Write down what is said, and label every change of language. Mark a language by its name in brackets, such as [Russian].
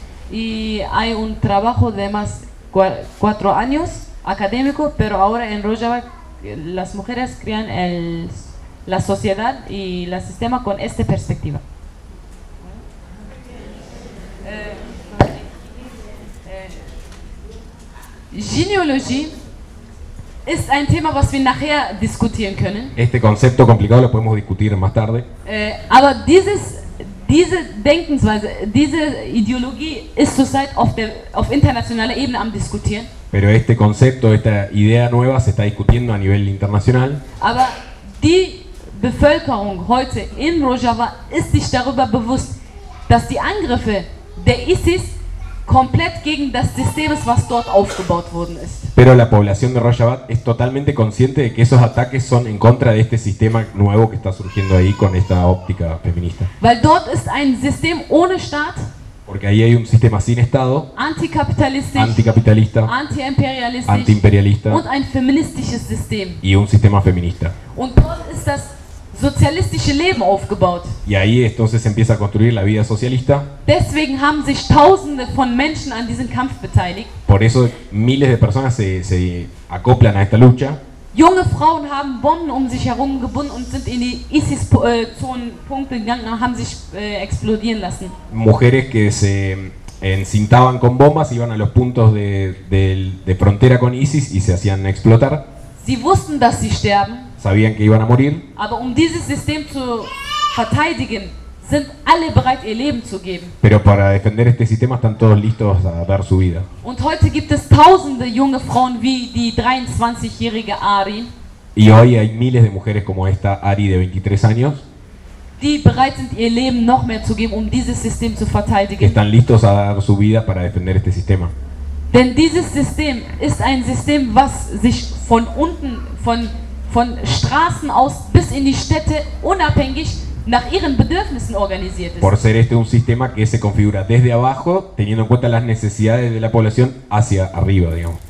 [Spanish] Y hay un trabajo de más cuatro años académico, pero ahora en Rojava las mujeres crean la sociedad y el sistema con esta perspectiva. Genealogía es un tema que podemos [German] nachher diskutieren können. [Spanish] Este concepto complicado lo podemos discutir más tarde. [German] Aber diese Denkensweise, diese Ideologie ist zurzeit auf internationaler Ebene am diskutieren. [Spanish] Pero este concepto, esta idea nueva se está discutiendo a nivel internacional. [German] Aber die Bevölkerung heute in Rojava ist sich darüber bewusst, dass die Angriffe der ISIS komplett gegen das System ist, was dort aufgebaut worden ist. [Spanish] Pero la población de Rojava es totalmente consciente de que esos ataques son en contra de este sistema nuevo que está surgiendo ahí con esta óptica feminista. [German] Weil dort ist ein System ohne Staat. [Spanish] Porque ahí hay un sistema sin Estado, anticapitalista, antiimperialista [German] und ein feministisches System. [Spanish] Y un sistema feminista. [German] Und dort ist das sozialistische Leben aufgebaut. [Spanish] Y ahí entonces empieza a construir la vida socialista. [German] Deswegen haben sich tausende von Menschen an diesem Kampf beteiligt. [Spanish] Por eso miles de personas se acoplan a esta lucha. [German] Junge Frauen haben Bomben um sich herum gebunden und sind in die ISIS-Zonenpunkte gegangen und haben sich explodieren lassen. [Spanish] Mujeres que se encintaban con bombas iban a los puntos de frontera con ISIS y se hacían explotar. [German] Sie wussten, dass sie sterben. [Spanish] Sabían que iban a morir. [German] Aber um dieses System zu verteidigen, sind alle bereit, ihr Leben zu geben. [Spanish] Pero para defender este sistema están todos listos a dar su vida. [German] Und heute gibt es tausende junge Frauen wie die 23-jährige Ari. [Spanish] Y hoy hay miles de mujeres como esta Ari de 23 años. [German] Die bereit sind, ihr Leben noch mehr zu geben, um dieses System zu verteidigen. [Spanish] Están listos a dar su vida para defender este sistema. [German] Denn dieses System ist ein System, was sich von unten, von Straßen aus bis in die Städte unabhängig nach ihren Bedürfnissen organisiert ist. [Spanish] Por ser este un sistema que se configura desde abajo, teniendo en cuenta las necesidades de la población hacia arriba, digamos.